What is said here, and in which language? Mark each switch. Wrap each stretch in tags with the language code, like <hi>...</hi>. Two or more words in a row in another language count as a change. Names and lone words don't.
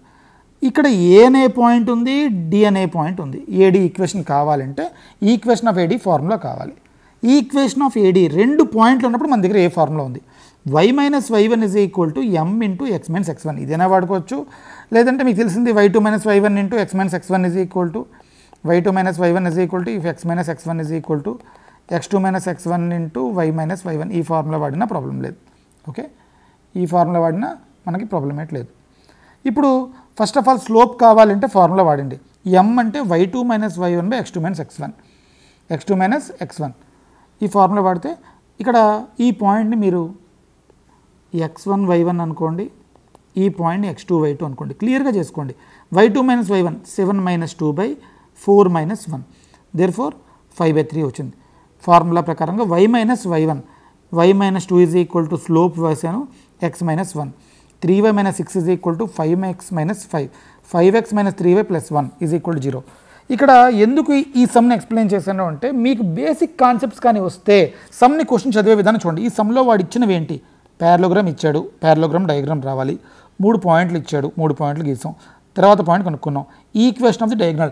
<te>ఇక్కడ ఏ అనే పాయింట్ ఉంది, డి అనే పాయింట్ ఉంది.</te> <en>AD equation</en> <te>కావాలంటే</te> <en>equation of AD formula</en> <te>కావాలి.</te> <en>equation of AD</en> <te>2 పాయింట్లు ఉన్నప్పుడు మన దగ్గర ఏ ఫార్ములా ఉంది? y - y1 = m × x - x1. ఇదేనా వాడుకోవచ్చు. లేదంటే మీకు తెలిసింది y2 - y1 × x - x1 y2 - y1 if x - x1 x2 - x1 × y - y1. ఈ ఫార్ములా వాడినా ప్రాబ్లం లేదు. ఓకే, ఈ ఫార్ములా వాడినా మనకి ప్రాబ్లం లేదు. ఇప్పుడు</te> <en>first of all slope</en> <te>కావాలంటే ఫార్ములా వాడండి. m అంటే y2 - y1 x2 - x1. x2 - x1 ఈ ఫార్ములా వాడితే ఇక్కడ ఈ పాయింట్ని మీరు x1 y1 అనుకోండి, ఈ పాయింట్ని x2 y2 అనుకోండి. క్లియర్గా చేసుకోండి. y2 - y1 7 - 2/4 - 1 therefore 5/3 వచ్చింది. ఫార్ములా ప్రకారంగా y - y1 y - 2 = స్లోప్ వేసాను x - 1. 3y - 6 = 5x - 5. 5x - 3y + 1 = 0. ఇక్కడ ఎందుకు ఈ సమ్ని ఎక్స్ప్లెయిన్ చేశాను అంటే మీకు</te> <en>basic concepts</en> <te>కానీ వస్తే సమ్ని క్వశ్చన్ చదివే విధానం చూడండి. ఈ సమ్లో వాడు ఇచ్చినవి ఏంటి? ప్యారలోగ్రామ్ ఇచ్చాడు,</te> <en>parallelogram diagram</en> <te>రావాలి. 3 పాయింట్లు ఇచ్చాడు, 3 పాయింట్లు గీసాం, తర్వాత పాయింట్ కనుక్కున్నాం.</te> <en>equation of the diagonal.</en>